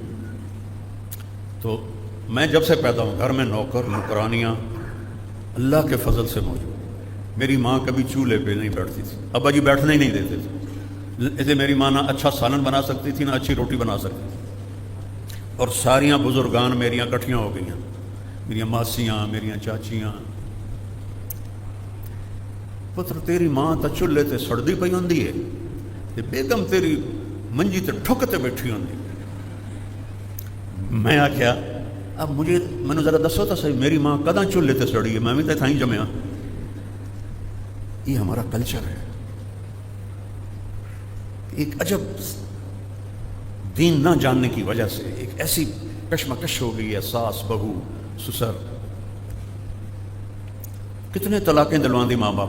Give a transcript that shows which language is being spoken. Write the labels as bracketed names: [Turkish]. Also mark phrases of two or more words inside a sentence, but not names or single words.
[Urdu] تو میں جب سے پیدا ہوں گھر میں نوکر نوکرانیاں اللہ کے فضل سے موجود۔ میری ماں کبھی چولہے پہ نہیں بیٹھتی تھی، ابا جی بیٹھنے ہی نہیں دیتے تھے۔ ایسے میری ماں نہ اچھا سالن بنا سکتی تھی، نہ اچھی روٹی بنا سکتی تھی۔ [Punjabi] اور ساریاں بزرگان میریاں کٹھیاں ہو گئی ہیں، میریاں ماسیاں، میریاں چاچیاں۔ پتر تیری ماں تا چولہے تے سڑدی پئی ہوندی ہے تے بیگم تیری منجی تے ٹھک تے بیٹھی ہوندی۔ میں آخیا [Urdu] اب مجھے ذرا [Punjabi] دسو تو صحیح، میری ماں کداں چولہے تے سڑی ہے؟ میں بھی تے تھائیں جمیا۔ [Urdu] یہ ہمارا کلچر ہے۔ ایک عجب دین نہ جاننے کی وجہ سے ایک ایسی کشمکش ہو گئی ہے، ساس بہو سسر۔ [Punjabi] کتنے طلاقیں دلوان دی ماں باپ۔